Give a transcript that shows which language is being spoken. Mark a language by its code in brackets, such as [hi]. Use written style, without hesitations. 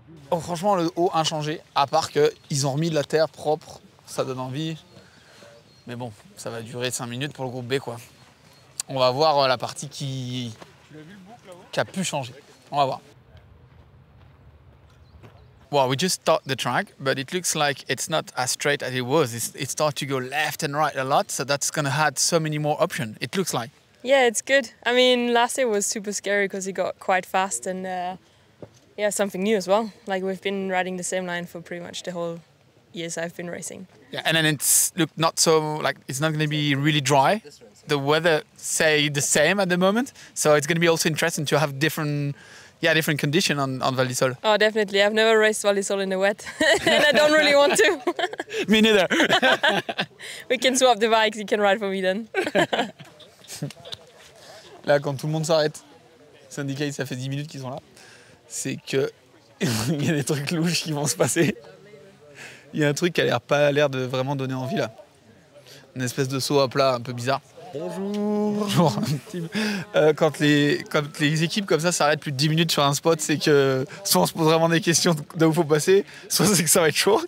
[fr] Oh, franchement, le haut inchangé, à part qu'ils ont remis de la terre propre, ça donne envie. Mais bon, ça va durer 5 minutes pour le groupe B, quoi. On va voir la partie qui a pu changer. On va voir. [en] Well, we just start the track, but it looks like it's not as straight as it was. It starts to go left and right a lot, so that's going to add so many more options, it looks like. Yeah, it's good. I mean, last year was super scary because it got quite fast and yeah, something new as well. Like we've been riding the same line for pretty much the whole years I've been racing. Yeah, and then it's not so like it's not going to be really dry. The weather say the same at the moment, so it's going to be also interesting to have different condition on Val d'Isole. Oh, definitely. I've never raced Val d'Isole in the wet, and I don't really want to. Me neither. We can swap the bikes. You can ride for me then. [fr] Là, quand tout le monde s'arrête, syndicat, ça fait 10 minutes qu'ils sont là. C'est que il y a des trucs louches qui vont se passer. Il y a un truc qui a pas l'air de vraiment donner envie là. Une espèce de saut à plat un peu bizarre. Bonjour. Quand les équipes comme ça s'arrêtent plus de 10 minutes sur un spot, c'est que soit on se pose vraiment des questions d'où il faut passer, soit c'est que ça va être chaud.